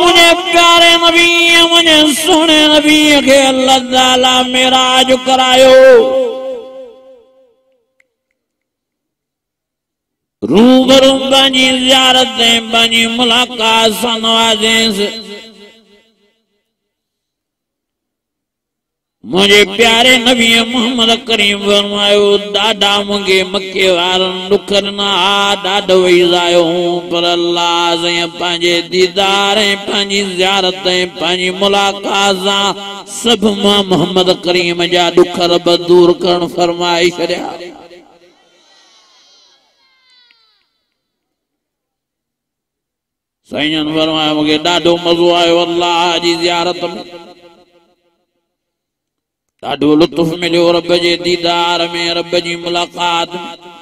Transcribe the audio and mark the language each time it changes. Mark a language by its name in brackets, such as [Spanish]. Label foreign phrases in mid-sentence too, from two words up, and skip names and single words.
[Sindhi] मुझे प्यारे नबी मुझे सोने नबी के अल्लाह ताला मेराज करायो रूबरू बनी ज़ियारतें बनी मुलाकात सनवाजें से मुझे प्यारे नबी मोहम्मद करीम फरमायो दादा मुझे मक्के वारन दुखन ना दादा वैजायो पर अल्लाह से पांजे दीदारें पांजी ज़ियारतें पांजी मुलाकात सब मां मोहम्मद करीम जा दुख रब दूर करण फरमाए छड़िया साईं फरमाया मुझे ॾाढो मज़ो आयो अल्लाह जी ज़ियारत में ॾाढो लुत्फ़ मिलियो रब जे दीदार में रब जी मुलाकात में